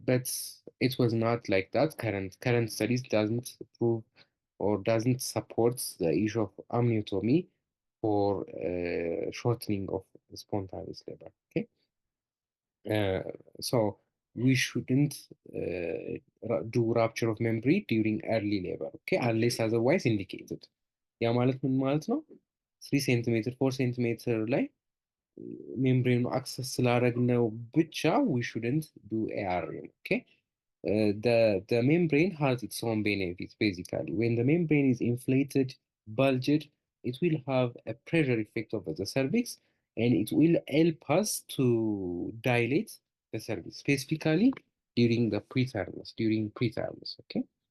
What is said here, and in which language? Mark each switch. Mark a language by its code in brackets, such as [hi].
[en] But it was not like that. Current studies doesn't prove or doesn't support the issue of amniotomy for shortening of spontaneous labor. Okay, uh, so we shouldn't do rupture of membrane during early labor. Okay, unless otherwise indicated. [am] ያ ማለት ምን ማለት ነው? 3 ሴንቲሜትር 4 ሴንቲሜትር ላይ ሜምብሬኑ አክሰስ ስላደረግነው ብቻ [en] we shouldn't do ARM. Okay, the membrane has its own benefits basically. When the membrane is inflated, bulged, it will have a pressure effect over the cervix and it will help us to dilate the cervix, specifically during preterms, okay?